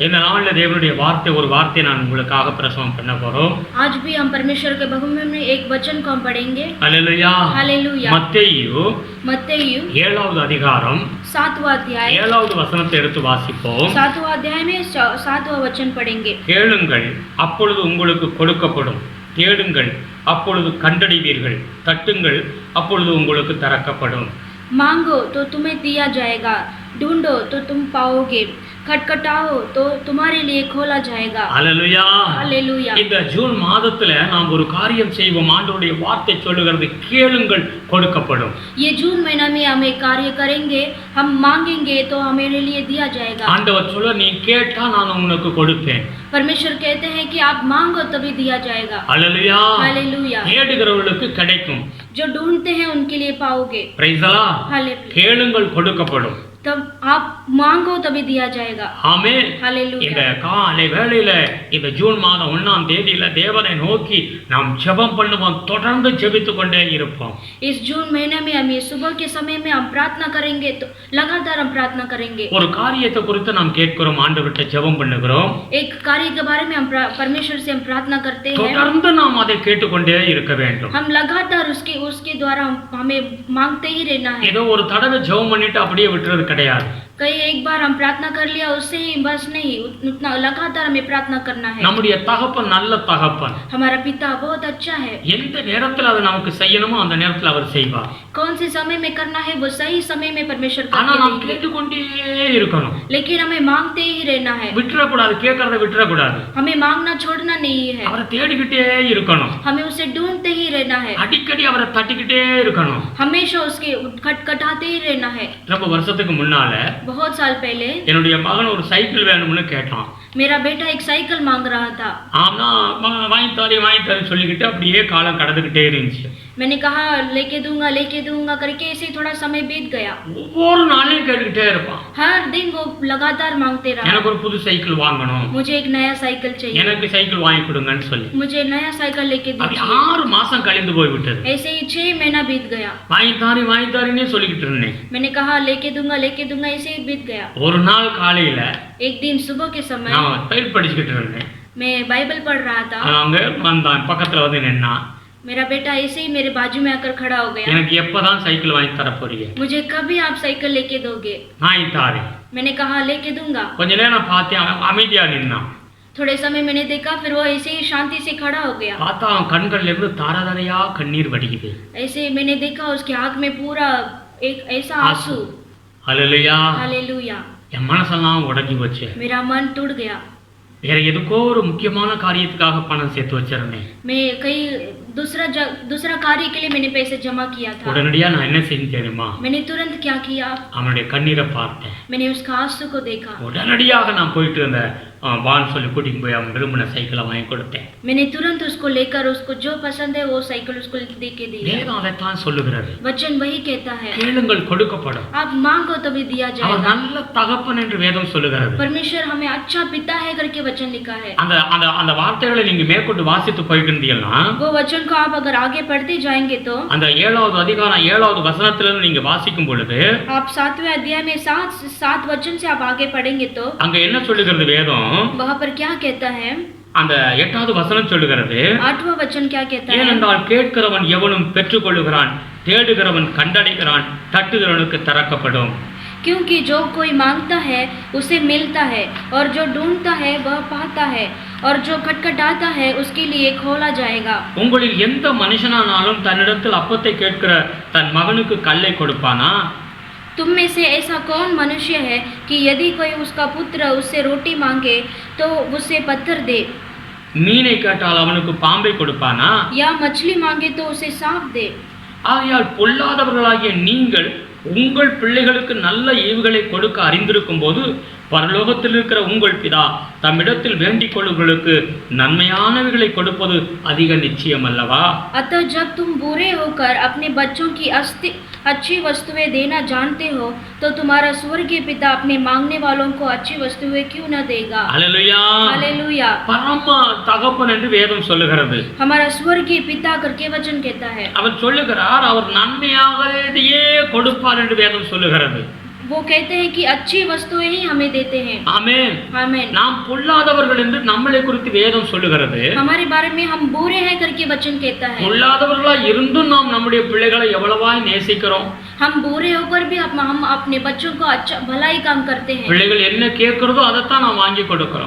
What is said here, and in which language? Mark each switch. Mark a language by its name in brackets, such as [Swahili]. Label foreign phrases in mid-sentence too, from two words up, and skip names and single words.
[Tamil] இந்த நாள்ல தேவனுடைய ஒரு வார்த்தை நான் உங்களுக்காக பிரசவம் பண்ண போறோம். [Hindi] आज भी हम परमेश्वर के भवन में एक वचन को हम पढ़ेंगे। [Tamil] அல்லேலூயா. [Hindi] हालेलुया। [Tamil] மத்தேயு [Hindi] मत्तेयु [Tamil] 7வது அதிகாரம் [Hindi] 7वां अध्याय [Tamil] 7வது வசனத்தை எடுத்து வாசிப்போம். [Hindi] 7वां अध्याय में 7वां वचन पढ़ेंगे। [Tamil] கேளுங்கள் அப்பொழுது உங்களுக்கு கொடுக்கப்படும், தேடுங்கள் அப்பொழுது கண்டடைவீர்கள், தட்டுங்கள் அப்பொழுது உங்களுக்கு திறக்கப்படும். [Hindi] मांगो तो तुम्हें दिया जाएगा, ढूंढो तो तुम पाओगे, खटखटाओ तो तुम्हारे लिए खोला जाएगा। [Tamil] அல்லேலூயா. [Hindi] हालेलुया। [Tamil] இந்த ஜூன் மாதத்துல நாம் ஒரு காரியம் செய்வோம். ஆண்டவருடைய வார்த்தை சொல்லுகிறது கேளுங்கள் கொடுக்கப்படும். [Hindi] ये जून महीना में हम एक कार्य करेंगे, हम मांगेंगे तो हमारे लिए दिया जाएगा। [Tamil] ஆண்டவர் சொல்ல நீ கேட்டா நான் உனக்கு கொடுப்பேன். [Hindi] परमेश्वर कहते हैं कि आप मांगो तभी दिया जाएगा। [Tamil] அல்லேலூயா. [Hindi] हालेलुया। [Tamil] தேடுகிறவர்களுக்கு கிடைக்கும். [Hindi] जो ढूंढते हैं उनके लिए पाओगे। [English] Praise the Lord. [Hindi] हालेलुया। [Tamil] கேளுங்கள் கொடுக்கப்படும். [Hindi] तब आप मांगो तभी दिया जाएगा। [Tamil] ஆமென். இந்த [Hindi] हालेलुया। [Tamil] காலை வேளையில இந்த ஜூன் மாதம் 1ஆம் தேதியில தேவனை நோக்கி நாம் ஜெபம் பண்ணுவோம். தொடர்ந்து ஜெபித்துக் கொண்டே இருப்போம். [Hindi] इस जून महीने में हम ये सुबह के समय में हम प्रार्थना करेंगे, तो लगातार हम प्रार्थना करेंगे। [Tamil] ஒரு காரியத்தை குறித்து நாம் கேட்கிறோம், ஆண்டவர்கிட்ட ஜெபம் பண்ணுகிறோம். [Hindi] एक कार्य के बारे में हम परमेश्वर से हम प्रार्थना करते हैं। [Tamil] தொடர்ந்து நாம் அதை கேட்டுக்கொண்டே இருக்க வேண்டும். [Hindi] हम लगातार उसके द्वारा हमें मांगते ही रहना है। [Tamil] ஏதோ ஒரு தடவை ஜெபம் பண்ணிட்டு அப்படியே விட்டுறது கிடையாது. [Hindi] कई एक बार हम प्रार्थना कर लिया उससे ही बस नहीं, उतना लगातार हमें प्रार्थना करना है। [Tamil] நம்முடைய தகப்பன் நல்ல தகப்பன். [Hindi] हमारा पिता बहुत अच्छा है। [Tamil] எந்த நேரத்தில் அதை நமக்கு செய்யணுமோ அந்த நேரத்தில் அவர் செய்வார். [Hindi] कौन से समय में करना है वो सही समय में परमेश्वर [Tamil] ஆனா நாம் [Hindi] करके देंगे। [Tamil] கேட்டுக்கொண்டே இருக்கணும். [Hindi] लेकिन हमें मांगते ही रहना है। [Tamil] விட்டுறக்கூடாது, கேட்கறத விட்டுறக்கூடாது. [Hindi] हमें मांगना छोड़ना नहीं है। [Tamil] அவரை தேடிக்கிட்டே இருக்கணும். [Hindi] हमें उसे ढूंढते ही रहना है। [Tamil] அடிக்கடி அவரை தட்டிக்கிட்டே இருக்கணும். [Hindi] हमेशा उसके खटखटाते ही रहना है। [Tamil] ரொம்ப வருஷத்துக்கு முன்னால [Hindi] बहुत साल पहले [Tamil] என்னுடைய மகன் ஒரு சைக்கிள் வேணும்னு கேட்டான். [Hindi] मेरा बेटा एक साइकिल मांग रहा था। [Tamil] ஆனா வாங்கி தரேன் சொல்லிக்கிட்டு அப்படியே காலம் கடந்துக்கிட்டே இருந்துச்சு. [Hindi] मैंने कहा लेके दूंगा करके ऐसे ही थोड़ा समय बीत गया। [Tamil] ஒவ்வொரு நாளையும் கேட்டுக்கிட்டே இருப்பான், [Hindi] हर दिन वो लगातार मांगते रहा, [Tamil] எனக்கு ஒரு புது சைக்கிள் வாங்கணும், [Hindi] मुझे एक नया साइकिल चाहिए, [Tamil] எனக்கு சைக்கிள் வாங்கி கொடுங்கன்னு சொல்லி. [Hindi] मुझे नया साइकिल लेके [Tamil] அப்படி [Hindi] दीजिए। [Tamil] 6 மாசம் கழிந்து போய்விட்டது. [Hindi] ऐसे ही 6 महीना बीत गया। [Tamil] வாங்கித்தாரின்னே சொல்லிக்கிட்டு இருந்தேன். [Hindi] मैंने कहा लेके दूंगा ऐसे ही बीत गया। [Tamil] ஒரு நாள் காலையில [Hindi] एक दिन सुबह के समय [Tamil] நான் பைபிள் படிச்சுக்கிட்டு இருந்தேன். [Hindi] मैं बाइबल पढ़ रहा था। [Tamil] அவங்க வந்தான், பக்கத்துல வந்து நின்னா, [Hindi] मेरा बेटा ऐसे ही मेरे बाजू में आकर खड़ा हो गया। [Tamil] எனக்கு எப்பதான் சைக்கிள் வாங்கி தர போறீங்க? [Hindi] मुझे कभी आप साइकिल लेके दोगे? [Tamil] வாங்கி தாரேன். [Hindi] मैंने कहा लेके दूंगा। [Tamil] கொஞ்ச நேரம் பார்த்தேன், அவன் அமைதியா நின்னான். [Hindi] थोड़े समय मैंने देखा, फिर वो ऐसे ही शांति से खड़ा हो गया। [Tamil] பார்த்தா அவன் கண்கள்ல இருந்து தாராதாரையா கண்ணீர் வடிக்குது. [Hindi] ऐसे मैंने देखा उसके आँख में पूरा एक ऐसा आंसू। [Tamil] ஹல்லேலூயா. [Hindi] हालेलुया। [Tamil] என் மனசெல்லாம் உடைஞ்சு போச்சு. [Hindi] मेरा मन टूट गया। [Tamil] வேற எதுக்கோ ஒரு முக்கியமான காரியத்துக்காக பணம் சேர்த்து வச்சிருந்தேன். [Hindi] मैं कई दूसरा कार्य के लिए मैंने पैसे जमा किया था। [Tamil] உடனடியா நான் என்ன செஞ்சேன் தெரியுமா? [Hindi] मैंने तुरंत क्या किया? [Tamil] அவனுடைய கண்ணீரை பார்த்தேன். [Hindi] मैंने उसका आंसू को देखा। [Tamil] உடனடியாக நான் போயிட்டு அந்த வான்னு சொல்லி கூட்டிட்டு போய் அவன் விரும்பின சைக்கிளை வாங்கி கொடுத்தேன். [Hindi] मैंने तुरंत उसको लेकर उसको जो पसंद है वो साइकिल उसको दे के दी। [Tamil] வேதம் அதைத்தான் சொல்லுகிறது. [Hindi] वचन वही कहता है, [Tamil] கேளுங்கள் கொடுக்கப்படும். [Hindi] आप मांगो तभी दिया [Tamil] அவர் [Hindi] जाएगा। [Tamil] நல்ல தகப்பன் என்று வேதம் சொல்லுகிறது. [Hindi] परमेश्वर हमें अच्छा पिता है करके वचन लिखा है। [Tamil] அந்த அந்த அந்த வார்த்தைகளை நீங்க மேற்கொண்டு வாசித்து போயிருந்தீங்கன்னா, [Hindi] वो वचन को आप अगर आगे पढ़ते जाएंगे तो [Tamil] அந்த 7வது அதிகாரம் 7வது வசனத்திலிருந்து நீங்க வாசிக்கும் பொழுது, [Hindi] आप 7वें अध्याय में 7 वचन से आप आगे पढ़ेंगे तो [Tamil] அங்க என்ன சொல்லுகிறது வேதம்? [Hindi] वहाँ पर क्या कहता है? [Tamil] அந்த 8வது வசனம் சொல்லுகிறது, [Hindi] 8वां वचन क्या कहता है? [Tamil] ஏனென்றால் கேட்கிறவன் எவனும் பெற்றுக்கொள்ளுகிறான், தேடுகிறவன் கண்டடைகிறான், தட்டுகிறவனுக்கு திறக்கப்படும். [Hindi] क्योंकि जो कोई मांगता है उसे मिलता है, और जो ढूंढता है वह पाता है, और जो खटखटाता है उसके लिए खोला जाएगा। [Tamil] உங்களில் எந்த மனுஷனானாலும் தன்னிடத்தில் அப்பத்தை கேட்கிற தன் மகனுக்கு கல்லை கொடுப்பானா? [Hindi] तुम में से ऐसा कौन मनुष्य है कि यदि कोई उसका पुत्र उससे रोटी मांगे तो उसे पत्थर दे? [Tamil] மீனை கேட்டால் அவனுக்கு பாம்பை கொடுப்பானா? [Hindi] या मछली मांगे तो उसे सांप दे? [Tamil] ஆகையால் பொல்லாதவர்களாகிய நீங்கள் உங்கள் பிள்ளைகளுக்கு நல்ல ஈவுகளை கொடுக்க அறிந்திருக்கும் போது பரலோகத்தில் இருக்கிற உங்கள் பிதா தம்மிடத்தில் வேண்டிக் கொள்ளுகளுக்கு நன்மையானவைகளை கொடுப்பது அதிக நிச்சயம் அல்லவா? [Hindi] अतः जब तुम बुरे होकर अपने बच्चों की अच्छी वस्तुएं देना जानते हो तो तुम्हारा स्वर्गीय पिता अपने मांगने वालों को अच्छी वस्तुएं क्यों न देगा? [Tamil] அல்லேலூயா. [Hindi] हालेलुया। [Tamil] பரம தகப்பன் என்று வேதம் சொல்லுகிறது. [Hindi] हमारा स्वर्गीय पिता करके वचन कहता है। [Tamil] அவர் சொல்லுகிறார், அவர் நன்மையாகவே கொடுப்பார் என்று வேதம் சொல்லுகிறது. [Hindi] वो कहते हैं कि अच्छी वस्तुएं ही हमें देते हैं। [Tamil] ஆமென். [Hindi] आमीन। [Tamil] நாம் பொல்லாதவர்கள் என்று நம்மளை குறித்து வேதம் சொல்லுகிறது. [Hindi] हमारे बारे में हम बुरे हैं करके वचन कहता है। [Tamil] பொல்லாதவர்களாய் இருந்தும் நாம் நம்முடைய பிள்ளைகளை எவ்வளவாய் நேசிக்கிறோம். [Hindi] हम बुरे होकर भी हम अपने बच्चों को अच्छा भलाई काम करते हैं। [Tamil] பிள்ளைகள் என்ன கேட்கிறதோ அதைத்தான் நாம் வாங்கி கொடுக்கிறோம்.